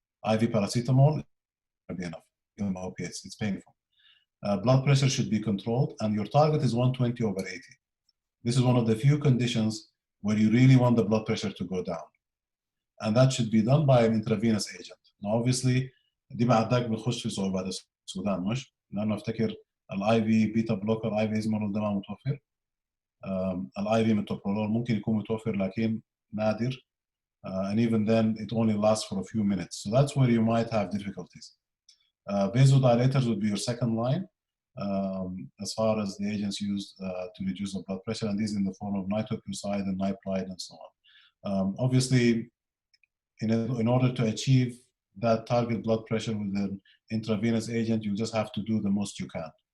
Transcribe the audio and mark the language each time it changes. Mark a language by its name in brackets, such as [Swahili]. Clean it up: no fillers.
[English] IV paracetamol is not going to be enough. Give them opiates, it's painful. Blood pressure should be controlled, and your target is 120/80. This is one of the few conditions where you really want the blood pressure to go down. And that should be done by an intravenous agent. Now, obviously, [Arabic] دي بعدك بنخش في صعوبات السودان مش؟ لأنه أفتكر الاي في بيتا بلوكر اي في ازمرول ده ما متوفر. الاي في ميتوبرولول ممكن يكون متوفر لكن نادر. [English] And even then, it only lasts for a few minutes. So that's where you might have difficulties. Vasodilators would be your second line as far as the agents used to reduce the blood pressure, and these in the form of nitroprusside and nipride and so on. Obviously, in order to achieve that target blood pressure with an intravenous agent, you just have to do the most you can.